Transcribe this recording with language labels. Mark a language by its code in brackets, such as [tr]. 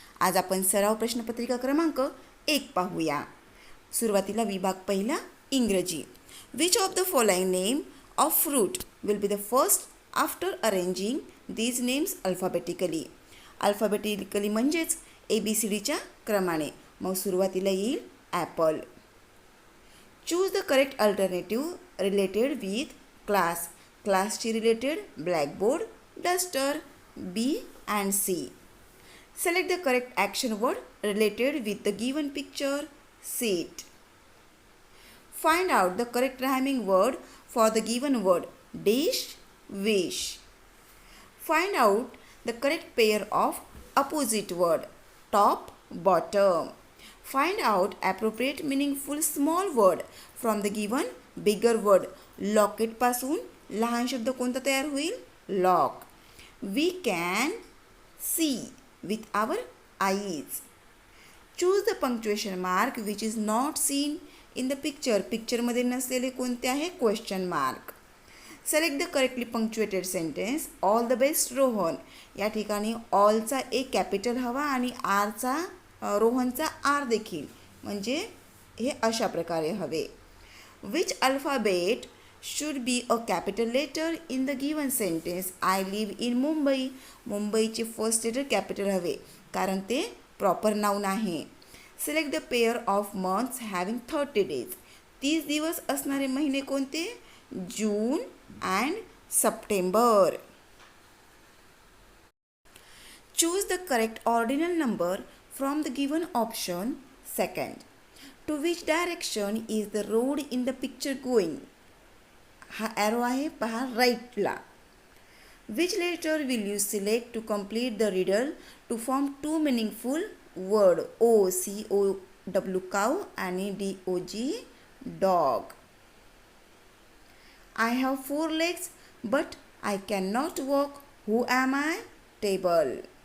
[mr] आज आपण सराव प्रश्नपत्रिका क्रमांक 1 पाहूया. सुरुवातीला विभाग पहिला इंग्रजी. [en] Which of the following name of fruit will be the first after arranging these names alphabetically. [mr] Alphabetically म्हणजेच ABCDच्या क्रमाने. मग सुरुवातीला येईल Apple. [en] Choose the correct alternative related with class. [mr] क्लासची related blackboard, duster, B and C. [en] Select the correct action word related with the given picture, seat. Find out the correct rhyming word for the given word, dish, wish. Find out the correct pair of opposite word, top, bottom. Find out appropriate meaningful small word from the given bigger word. [mr] Locket पासून लहान शब्द कोणता तयार होईल? [en] Lock. We can see with our eyes. Choose the punctuation mark which is not seen in the picture. [mr] पिक्चरमध्ये नसलेले कोणते आहे? [en] Question mark. Select the correctly punctuated sentence. All the best Rohan. [mr] या ठिकाणी ऑलचा एक कॅपिटल हवा आणि आरचा रोहनचा आर देखील, म्हणजे हे अशा प्रकारे हवे. [en] Which alphabet should be a capital letter in the given sentence. I live in Mumbai. [mr] मुंबईचे फर्स्ट लेटर कॅपिटल हवे कारण ते प्रॉपर नाऊन आहे. [en] Select the pair of months having 30 days. [mr] 30 दिवस असणारे महिने कोणते? [en] June and September. Choose the correct ordinal number from the given option. Second, to which direction is the road in the picture going? [mr] हा arrow आहे पहा राईटला. [en] Which letter will you select to complete the riddle to form two meaningful word, COW cow आणि DOG dog. I have 4 legs but I cannot walk. Who am I? Table.